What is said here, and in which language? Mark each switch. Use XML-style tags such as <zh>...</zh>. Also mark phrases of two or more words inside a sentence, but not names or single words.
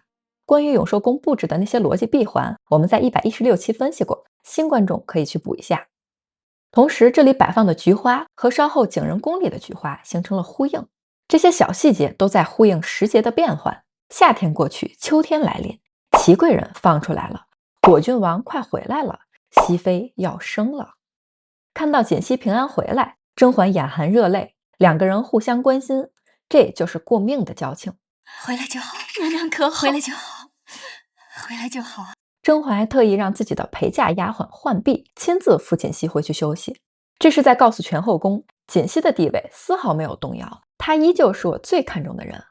<zh>關於永壽宮布置的那些邏輯閉環，我們在116期分析過，新觀眾可以去補一下。同時，這裡擺放的菊花和稍後景仁宮裡的菊花形成了呼應，這些小細節都在呼應時節的變換。夏天過去，秋天來臨，祺貴人放出來了，果郡王快回來了，熹妃要生了。看到瑾熹平安回來，甄嬛眼含熱淚，兩個人互相關心，這就是過命的交情。回来就好，娘娘可好？回来就好，回來就好。甄嬛还特意讓自己的陪嫁丫鬟浣碧親自扶瑾熹回去休息，這是在告訴全後宮，瑾熹的地位絲毫沒有動搖，他依舊是我最看重的人。</zh>